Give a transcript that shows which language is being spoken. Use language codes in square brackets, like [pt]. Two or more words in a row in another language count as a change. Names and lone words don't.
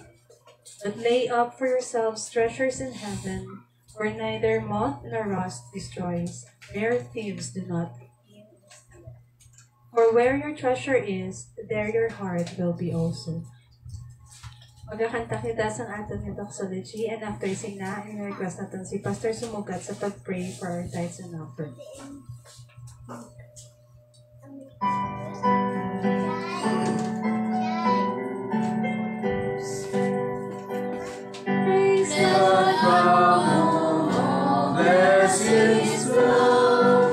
[en] But lay up for yourselves treasures in heaven, where neither moth nor rust destroys, where thieves do not break in and steal. For where your treasure is, there your heart will be also. [hil] Magkakanta kita sa aton nga doxology, [en] and after sing [hil] na, [tl] i-request natin [hil] si Pastor Sumugat sa pag-pray [en] for our tithes and offering. Praise God from all blessings flow.